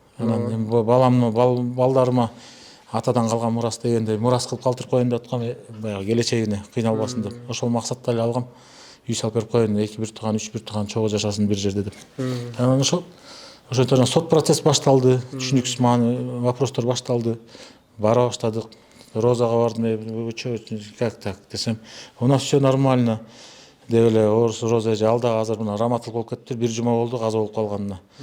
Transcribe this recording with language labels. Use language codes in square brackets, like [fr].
[ky] Анан баламны, балдарыма атадан калган мурас дегенде мурас кылып калтырып коеюн деп аткам, баягы келечегине кыйналбасын деп. Ошол максатта эле алгам. үй салып берип коеюн, 2-1 3 1 чогуу жашасын бир жерде деп. Анан ошентип сот процесс башталды, түшүнүксүз вопростор башталды. Бара баштадык. Розага бардым, [ru] как так [ky] десем, [ru] у нас все нормально. [ky] Деп эле Роза эже ал дагы азыр мына раматтылык болуп кетти, 1 жума болду каза болуп калганына.